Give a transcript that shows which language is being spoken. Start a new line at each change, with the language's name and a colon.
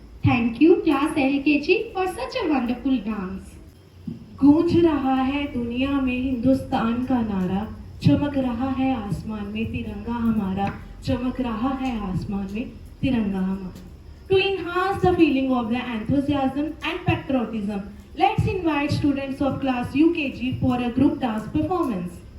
English: Thank you class LKG for such a wonderful dance.
Hindi: गूंज रहा है दुनिया में हिंदुस्तान का नारा, चमक रहा है आसमान में तिरंगा हमारा, चमक रहा है आसमान में तिरंगा हमारा.
English: To enhance the feeling of the enthusiasm and patriotism, let's invite students of class UKG for a group dance performance.